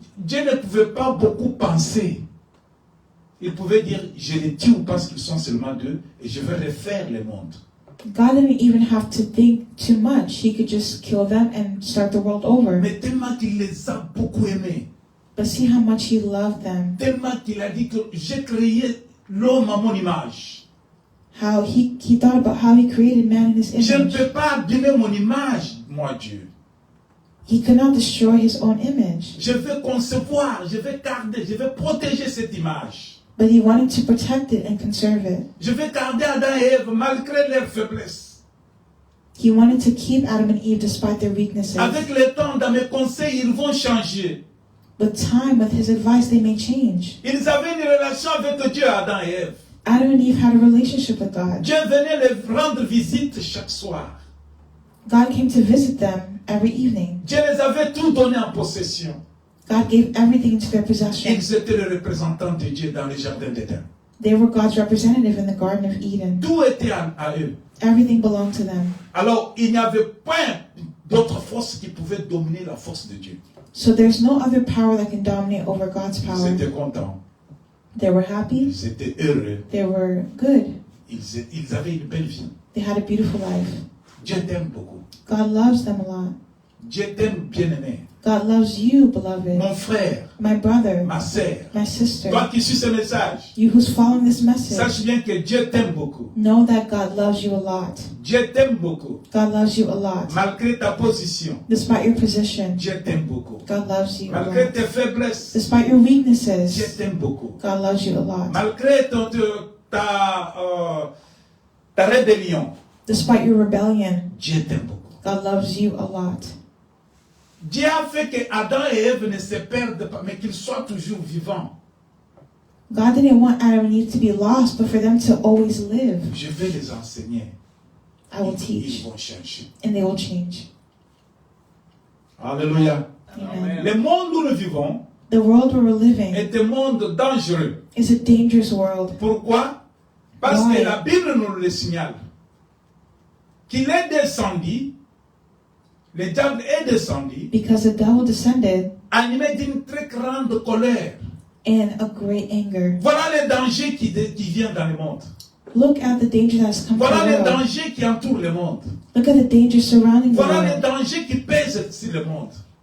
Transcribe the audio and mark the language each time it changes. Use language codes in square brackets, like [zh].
[fr] Dieu ne pouvait pas beaucoup penser. Il pouvait dire, je les tue parce qu'ils sont seulement deux et je vais refaire le monde. [en] God didn't even have to think too much. He could just kill them and start the world over. [fr] Mais tellement qu'il les a beaucoup aimés, [en] But see how much he loved them. [fr] tellement qu'il a dit que j'ai créé l'homme à mon image. [en] How he thought about how he created man in his [fr] Je ne [en] image. [fr] peux pas abîmer mon image, moi Dieu. [en] He could not destroy his own image. [fr] Je vais concevoir, je vais garder, je vais protéger cette image. [en] But he wanted to protect it and conserve it. [fr] Je vais garder Adam et Ève malgré leurs faiblesses. [en] He wanted to keep Adam and Eve despite their weaknesses. [fr] Avec le temps, dans mes conseils, ils vont changer. [en] With time, with his advice, they may change. [fr] Ils avaient une relation avec Dieu, Adam et Ève. [en] Adam and Eve had a relationship with God. [fr] Dieu venait les rendre visite chaque soir. [en] God came to visit them every evening. [fr] Dieu les avait tout donné en possession. [en] God gave everything into their possession. [fr] Ils étaient les représentants de Dieu dans le jardin d'Éden. [en] They were God's representative in the Garden of Eden. [fr] Tout était à eux. [en] Everything belonged to them. [fr] Alors, il n'y avait pas d'autre force qui pouvait dominer la force de Dieu. [en] So there's no other power that can dominate over God's [fr] Ils [en] power. [fr] étaient contents. [en] They were happy. [fr] Ils étaient heureux. [en] They were good. [fr] Ils avaient une belle vie. [en] They had a beautiful life. [fr] Dieu t'aime beaucoup. [en] God loves them a lot. [fr] Dieu t'aime, bien-aimé. [en] God loves you, beloved. [fr] Mon frère, [en] My brother, [fr] ma sœur, [en] my sister, [fr] toi qui suis ce message, [en] you who's following this message, [fr] sache bien que Dieu t'aime beaucoup. [en] know that God loves you a lot. [fr] Dieu t'aime beaucoup. [en] God loves you a lot. [fr] Malgré ta position, [en] Despite your position, [fr] Dieu t'aime beaucoup. [en] God loves you a [fr] Malgré [en] lot. [fr] tes faiblesses, [en] Despite your [fr] Dieu [en] weaknesses, [fr] t'aime beaucoup. [en] God loves you a lot. [fr] Malgré ta rébellion, [en] Despite your rebellion, [fr] Dieu t'aime beaucoup. [en] God loves you a lot. [fr] Dieu a fait que Adam et Ève ne se perdent pas, mais qu'ils soient toujours vivants. [en] God didn't want Adam and Eve to be lost, but for them to always live. [fr] Je vais les enseigner. [en] I will [fr] Ils [en] teach, [fr] vont changer. [en] and they will change. [fr] Alléluia. [en] Amen. [fr] Le monde où nous vivons [en] The world where we're living [fr] est un monde dangereux. [en] is a dangerous world. [fr] Pourquoi? Parce [en] Why? [fr] que la Bible nous le signale. Qu'il est descendu, le diable est descendu, [en] Because the devil descended [fr] animé d'une très grande colère. [en] in a great anger. [fr] Voilà le danger qui vient dans le monde. [en] Look at the danger that's come to [fr] Voilà [en] the [fr] le [en] world. [fr] danger qui entoure le monde. [en] Look at the danger surrounding the [fr] Voilà le [en] world. [fr] danger qui pèse sur le monde.